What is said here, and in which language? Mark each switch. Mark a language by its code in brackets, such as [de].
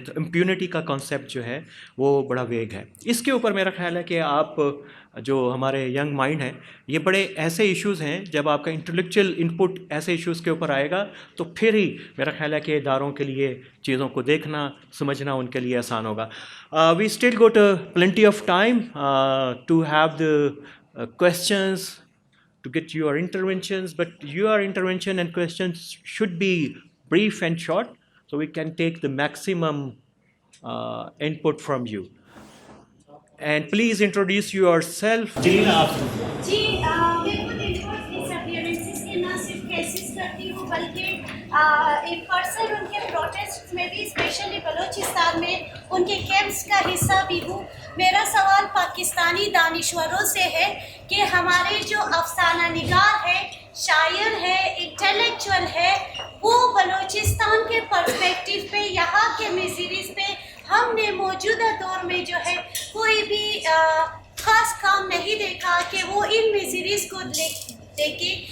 [ur] تو امپیونٹی کا کانسیپٹ جو ہے وہ بڑا ویگ ہے. اس کے اوپر میرا خیال ہے کہ آپ جو ہمارے ینگ مائنڈ ہیں, یہ بڑے ایسے ایشوز ہیں, جب آپ کا انٹلیکچوئل انپٹ ایسے ایشوز کے اوپر آئے گا تو پھر ہی میرا خیال ہے کہ اداروں کے لیے چیزوں کو دیکھنا سمجھنا ان کے لیے آسان ہوگا. [en] We still got plenty of time to have the questions, to get your interventions, but your intervention and questions should be brief and short so we can take the maximum input from you. And please introduce yourself. Jalila, [ur] جی میں خود enforce ڈسپیئرنسز کے نہ صرف cases کرتی ہوں بلکہ in person in کے protest میں بھی اسپیشلی بلوچستان میں ان کے کیمپس کا حصہ بھی ہوں. میرا سوال پاکستانی دانشوروں سے ہے کہ ہمارے جو افسانہ نگار ہے, شاعر ہے, انٹلیکچوئل ہے, وہ بلوچستان کے پرسپیکٹیو پہ, یہاں کے میزریز پہ ہم نے موجودہ دور میں جو ہے کوئی بھی خاص کام نہیں دیکھا کہ وہ ان میزریز کو دیکھے.